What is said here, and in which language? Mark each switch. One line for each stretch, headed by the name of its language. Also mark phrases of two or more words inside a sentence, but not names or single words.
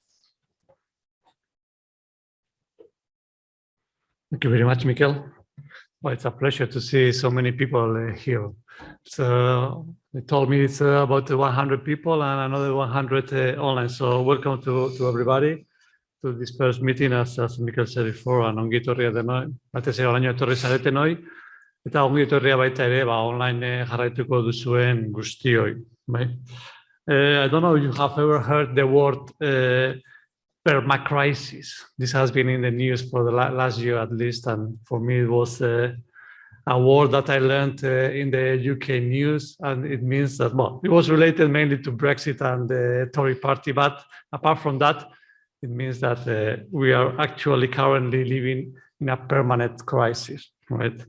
English: Thank you very much, Mikel. Well, it's a pleasure to see so many people here. So they told me it's about 100 people and another 100 online. So welcome to everybody to this first meeting, as Mikel said before, and
Basque: ongi etorria denoi. Batez ere oraino etorri zaretenoi, eta ongi etorria baita ere online jarraituko duzuen guztioi.
English: I don't know if you have ever heard the word permacrisis. This has been in the news for the last year at least, and for me it was a word that I learned in the UK news, and it means that, well, it was related mainly to Brexit and the Tory party, but apart from that, it means that we are actually currently living in a permanent crisis, right?